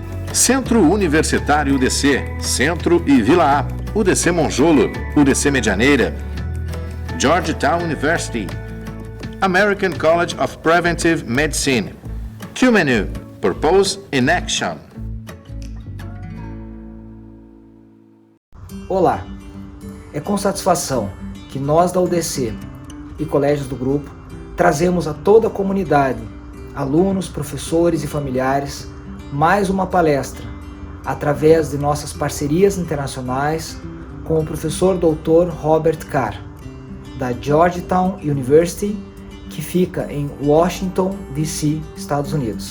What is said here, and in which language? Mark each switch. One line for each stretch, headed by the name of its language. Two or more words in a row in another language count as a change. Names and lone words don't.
Portuguese: Centro Universitário UDC, Centro e Vila A, UDC Monjolo, UDC Medianeira, Georgetown University, American College of Preventive Medicine, Q-Menu, Purpose in Action. Olá, é com satisfação que nós da UDC e colégios do grupo trazemos a toda a comunidade, alunos, professores e familiares, mais uma palestra, através de nossas parcerias internacionais com o professor Doutor Robert Carr, da Georgetown University, que fica em Washington, D.C., Estados Unidos.